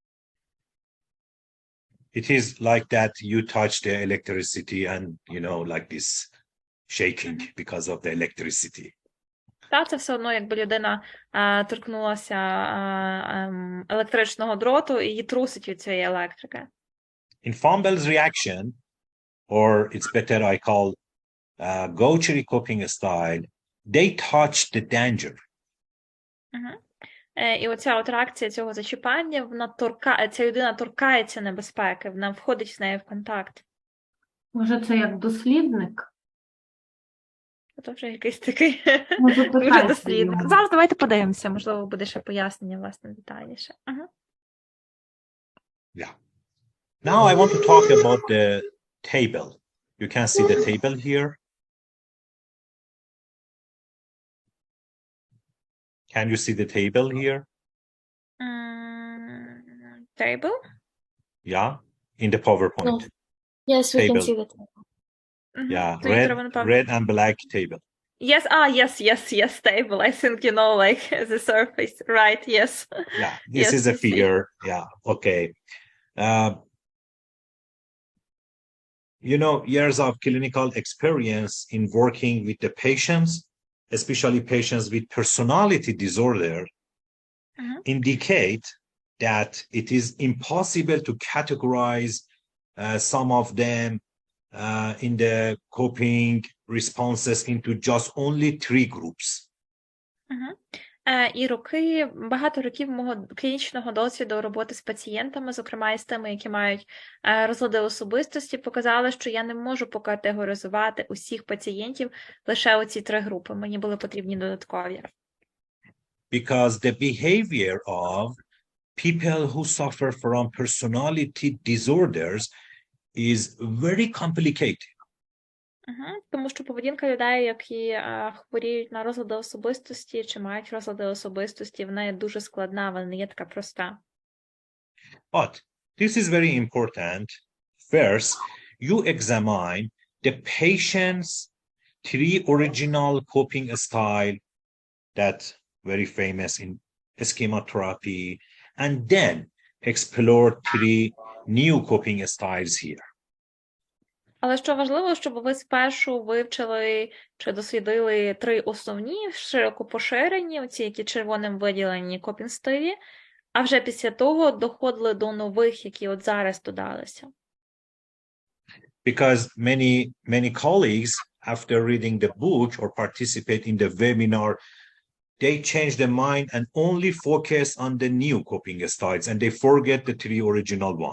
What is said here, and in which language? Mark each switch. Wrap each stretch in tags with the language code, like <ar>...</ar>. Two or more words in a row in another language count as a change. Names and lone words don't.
<en>It is like that you touch the electricity and, you know, like this shaking because of the electricity.</en> <uk>Та, це все одно, якби людина торкнулася електричного дроту і її трусить від цієї електрики.</uk> <en>In Fumble's reaction, or it's better I call go-cherry coping style, they touch the danger.</en> <uk>І оця от реакція цього зачіпання, ця людина торкається небезпеки, вона входить з нею в контакт. Може, це як дослідник? То вже якийсь такий Ну, дуже запитайте дослідник. його. Зараз давайте подивимося, можливо, буде ще пояснення, власне, детальніше. Ага.</uk> <en>Yeah. Now I want to talk about the table. You can see the table here. Can you see the table here? Table? Yeah, in the PowerPoint. No. Yes, we can Table. see that. Yeah,</en> <uk>То її треба, напевно.</uk> <en>red and black table. Yes, yes, table. I think, like the surface, right? Yes. Yeah, this Yes, is a we see. figure. Yeah, okay. Years of clinical experience in working with the patients, especially patients with personality disorder, indicate that it is impossible to categorize some of them in the coping responses into just only 3 groups.</en> <uk>І багато років мого клінічного досвіду роботи з пацієнтами, зокрема і з тими, які мають розлади особистості, показали, що я не можу покатегоризувати усіх пацієнтів лише оці 3 групи. Мені були потрібні додаткові.</uk> <en>Because the behavior of people who suffer from personality disorders is very complicated.</en> <uk>Тому що поведінка людей, які хворіють на розлади особистості чи мають розлади особистості, вона є дуже складна, вона не є така проста.</uk> <en>But this is very important. First, you examine the patient's 3 original coping style that very famous in schema therapy, and then explore 3 new coping styles here.</en> <uk>Але що важливо, щоб ви спершу вивчили чи дослідили 3 основні, широко поширені, оці, які червоним виділені копінг-стилі, а вже після того доходили до нових, які от зараз додалися.</uk> <en>Because many colleagues, after reading the book or participate in the webinar, they change their mind and only focus on the new coping styles and they forget the 3 original one.</en>